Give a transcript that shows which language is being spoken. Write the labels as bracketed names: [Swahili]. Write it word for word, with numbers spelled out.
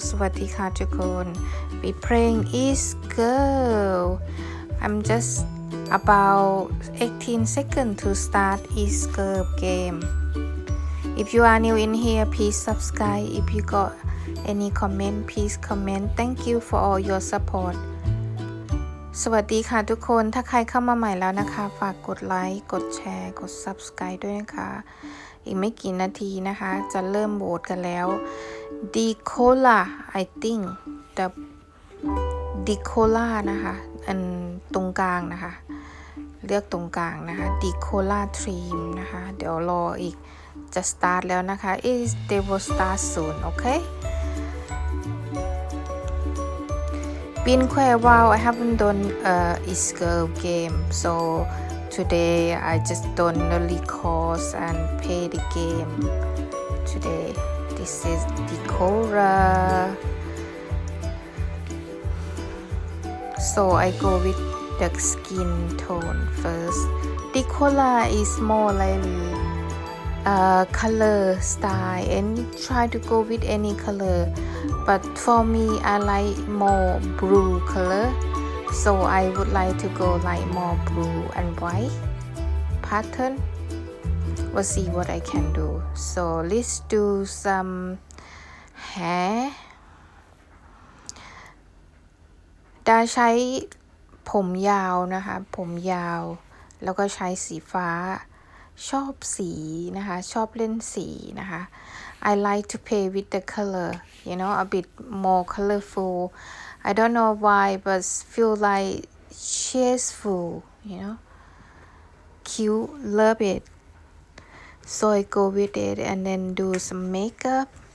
[Thai] สวัสดีค่ะทุกคน [English] We playing is girl. I'm just about eighteen seconds to start is girl game. If you are new in here, please subscribe. If you got any comment, please comment. Thank you for all your support. [Thai] สวัสดีค่ะทุกคน ถ้าใครเข้ามาใหม่แล้วนะคะ ฝากกดไลค์ กดแชร์ กด subscribe ด้วยนะคะ อีกไม่กี่นาทีนะคะ จะเริ่มโหวตกันแล้ว [English] Dicola I think the Dicola [Thai] นะคะ อันตรงกลางนะคะ เลือกตรงกลางนะคะ Dicola Team นะคะ เดี๋ยวรออีก จะ start แล้วนะคะ [English] is they will start soon okay Been quite a while. I haven't done a uh, is girl game, so today I just done the recourse and play the game. Today, this is Decora. So I go with the skin tone first. Decora is more like uh, color style, and you try to go with any color. But for me, I like more blue color, so I would like to go like more blue and white pattern. We'll see what I can do. So let's do some hair. [Thai] ดาใช้ผมยาวนะคะ ผมยาว แล้วก็ใช้สีฟ้า ชอบสีนะคะ ชอบเล่นสีนะคะ [English] I like to play with the color, you know, a bit more colorful. I don't know why, but feel like cheerful, you know. Cute, love it. So I go with it and then do some makeup.